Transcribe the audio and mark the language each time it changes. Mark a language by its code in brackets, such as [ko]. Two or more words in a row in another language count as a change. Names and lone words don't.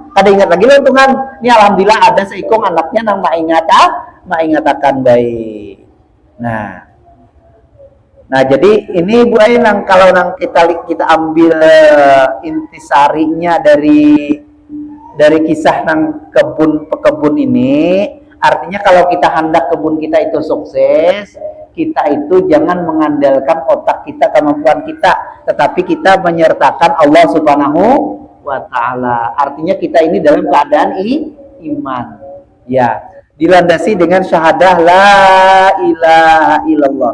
[bjn] Kada ingat lagi loh Tuhan. Ini alhamdulillah ada seikong anaknya nang mengingatakan baik. Nah jadi ini Bu Ai nang kalau nang kita ambil intisarinya dari kisah nang pekebun ini. [id] Artinya kalau kita hendak kebun kita itu sukses, kita itu jangan mengandalkan otak kita, kemampuan kita, tetapi kita menyertakan Allah [ar] سبحانه وتعالى. [id] Artinya kita ini dalam keadaan iman. Ya, dilandasi dengan syahadah [ar] لا إله إلا الله.